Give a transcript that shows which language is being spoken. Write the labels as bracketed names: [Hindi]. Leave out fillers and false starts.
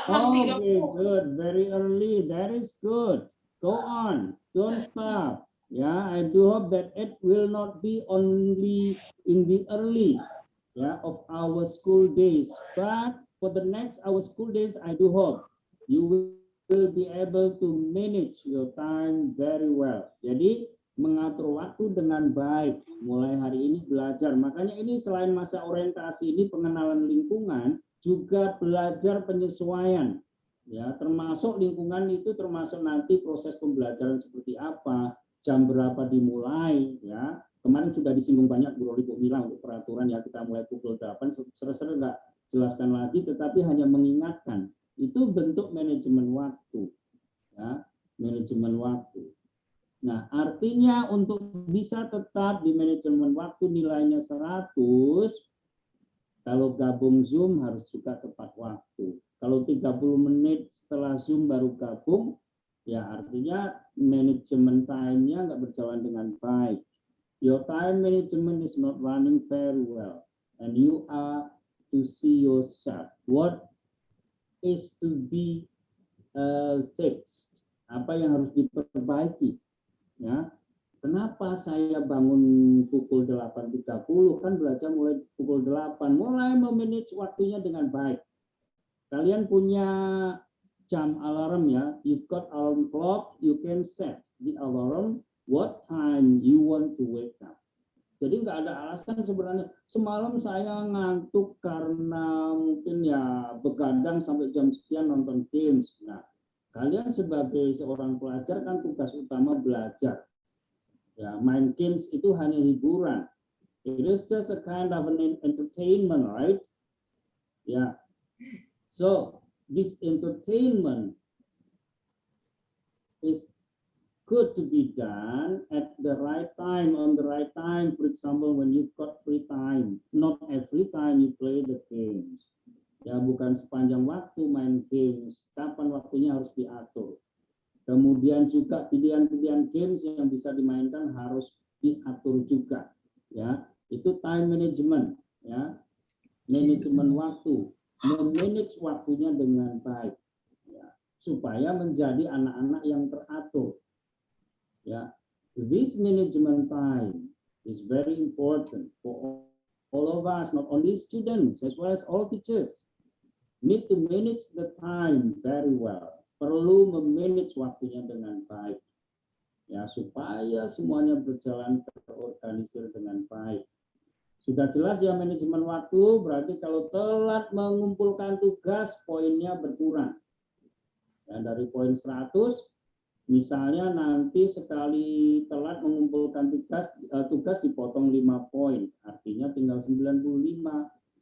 [English] Okay, good. Very early. That is good. Go on. Don't stop. Yeah, I do hope that it will not be only in the early of our school days, but for the next our school days, I do hope you will be able to manage your time very well. [Indonesian] Jadi mengatur waktu dengan baik. Mulai hari ini belajar. Makanya ini selain masa orientasi ini pengenalan lingkungan, juga belajar penyesuaian. Ya, termasuk lingkungan itu termasuk nanti proses pembelajaran seperti apa. Jam berapa dimulai ya, kemarin sudah disinggung banyak Bu Roli Bu Mila untuk peraturan ya, kita mulai pukul 8, sering nggak jelaskan lagi, tetapi hanya mengingatkan itu bentuk manajemen waktu ya, manajemen waktu. Nah, artinya untuk bisa tetap di manajemen waktu nilainya 100, kalau gabung Zoom harus juga tepat waktu. Kalau 30 menit setelah Zoom baru gabung, ya artinya manajemen time-nya nggak berjalan dengan baik. [English] Your time management is not running very well. And you are to see yourself. What is to be fixed? [Indonesian] Apa yang harus diperbaiki? Ya, kenapa saya bangun pukul 8.30? Kan belajar mulai pukul 8. Mulai memanage waktunya dengan baik. Kalian punya jam alarm ya, [English] you've got alarm clock, you can set the alarm what time you want to wake up. [Indonesian] Jadi nggak ada alasan sebenarnya semalam saya ngantuk karena mungkin ya begadang sampai jam sekian nonton games. Nah, kalian sebagai seorang pelajar kan tugas utama belajar. Ya, main games itu hanya hiburan. [English] It is just a kind of an entertainment, right? Yeah. So this entertainment is good to be done at the right time, on the right time. For example, when you've got free time, not every time you play the games. [Indonesian] Ya, bukan sepanjang waktu main games, kapan waktunya harus diatur. Kemudian juga pilihan-pilihan games yang bisa dimainkan harus diatur juga. Ya, itu time management, ya, manajemen waktu, memanage waktunya dengan baik, ya, supaya menjadi anak-anak yang teratur. [English] Ya, this management time is very important for all of us, not only students as well as all teachers. Need to manage the time very well. [Indonesian] Perlu memanage waktunya dengan baik, ya, supaya semuanya berjalan terorganisir dengan baik. Sudah jelas ya manajemen waktu, berarti kalau telat mengumpulkan tugas, poinnya berkurang. Ya, dari poin 100, misalnya nanti sekali telat mengumpulkan tugas dipotong 5 poin, artinya tinggal 95.